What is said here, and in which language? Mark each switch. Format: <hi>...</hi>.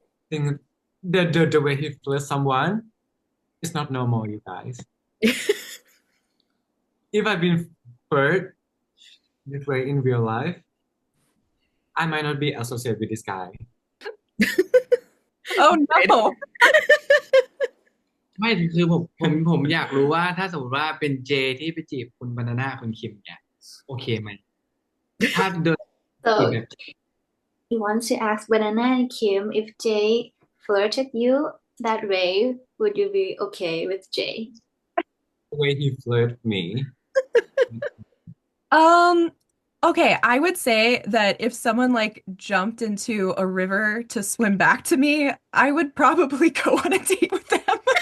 <en>think the way he flirts someone is not normal, you guys. If I've been flirt this way in real life, I might not be associated with this guy. Oh no.</en> <th>ไม่คือผมอยากรู้ว่าถ้าสมมติว่าเป็นเจที่ไปจีบคุณบานาน่าคุณคิมเนี่ยโอเคไหมถ้าเดินจีบ</th> <en>So แบบ he wants to ask Banana and Kim if Jay flirted you that way, would you be okay with Jay? The way he flirted me. Okay, I would say that if someone like jumped into a river to swim back to me, I would probably go on a date with them.</en>